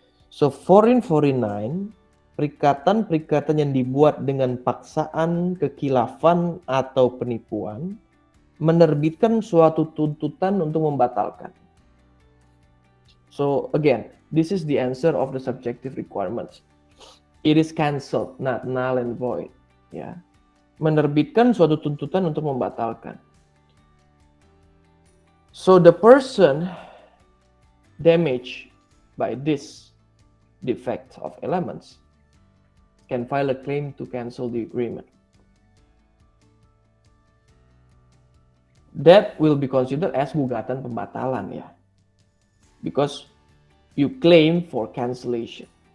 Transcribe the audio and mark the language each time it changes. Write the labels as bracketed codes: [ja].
[id] So 1449, perikatan-perikatan yang dibuat dengan paksaan, kekilafan, atau penipuan, menerbitkan suatu tuntutan untuk membatalkan. [en] So again, this is the answer of the subjective requirements. It is cancelled, not null and void, ya. [id] Menerbitkan suatu tuntutan untuk membatalkan. [en] So the person damaged by this defect of elements can file a claim to cancel the agreement. That will be considered as [id] gugatan pembatalan [en] ya, because you claim for cancellation.